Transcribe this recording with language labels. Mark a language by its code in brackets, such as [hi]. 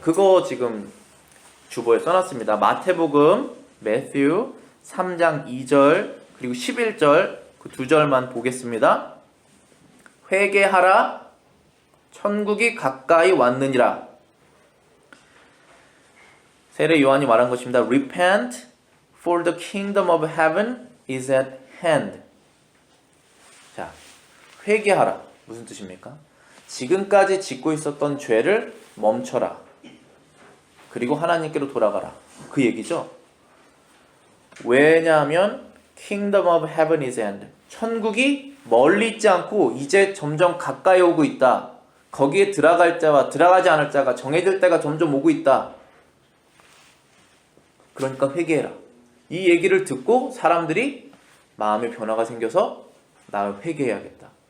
[ko] 그거 지금 주보에 써놨습니다. 마태복음, 매튜 3장 2절 그리고 11절 그 두 절만 보겠습니다. 회개하라, 천국이 가까이 왔느니라. 세례 요한이 말한 것입니다. [en] Repent, for the kingdom of heaven is at hand. [ko] 자, 회개하라. 무슨 뜻입니까? 지금까지 짓고 있었던 죄를 멈춰라. 그리고 하나님께로 돌아가라. 그 얘기죠. 왜냐하면 [en] kingdom of heaven is at hand. [ko] 천국이 멀리 있지 않고 이제 점점 가까이 오고 있다. 거기에 들어갈 자와 들어가지 않을 자가 정해질 때가 점점 오고 있다. 그러니까 회개해라. 이 얘기를 듣고 사람들이 마음의 변화가 생겨서 나 회개해야겠다.